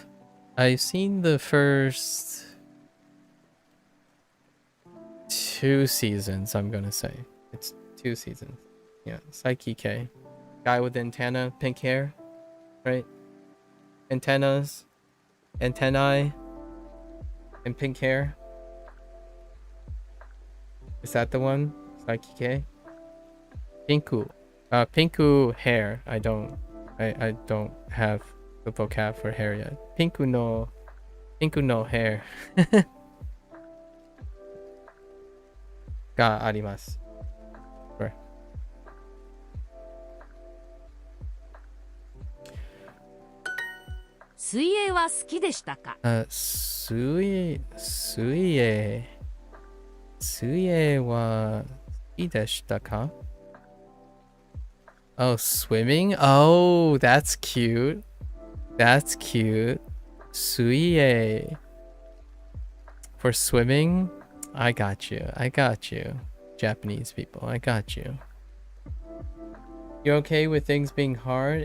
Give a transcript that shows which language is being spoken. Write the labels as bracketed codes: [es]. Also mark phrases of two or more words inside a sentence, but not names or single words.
[en] I've seen the first 2 seasons, I'm gonna say. It's 2 seasons. Yeah, Saikike. Guy with antenna, pink hair, right? Antennas, antennae, and pink hair. Is that the one? Saikike? Pinku. Pinku hair. I don't have the vocab for hair yet. Pinku no hair. [ja] があります。Sure. 水泳は好きでしたか？水泳は好きでしたか? [en] Oh, swimming? Oh, that's cute. That's cute. 水泳 for swimming? I got you. I got you. Japanese people, I got you. You're okay with things being hard?